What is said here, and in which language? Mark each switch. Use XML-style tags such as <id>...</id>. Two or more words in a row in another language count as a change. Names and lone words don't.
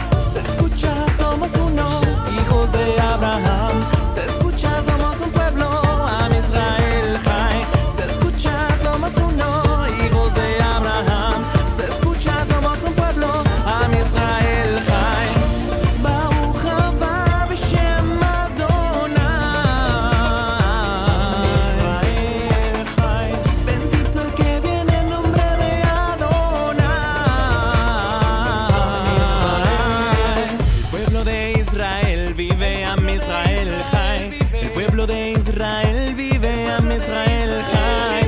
<es>Se escucha, somos uno, hijos de Abraham. Se escucha, somos un pueblo,</es> <he>עם ישראל חי.</he> <es>Se escucha, somos uno, hijos de Abraham. Se escucha, somos un pueblo,</es> <he>עם ישראל חי. ברוך הבא בשם אדוני. ישראל חי.</he> <es>Bendito el que viene en nombre de Adonai. El pueblo de Israel vive,</es> <he>עם ישראל חי.</he> <es>El pueblo de Israel vive,</es> <he>עם ישראל חי.</he>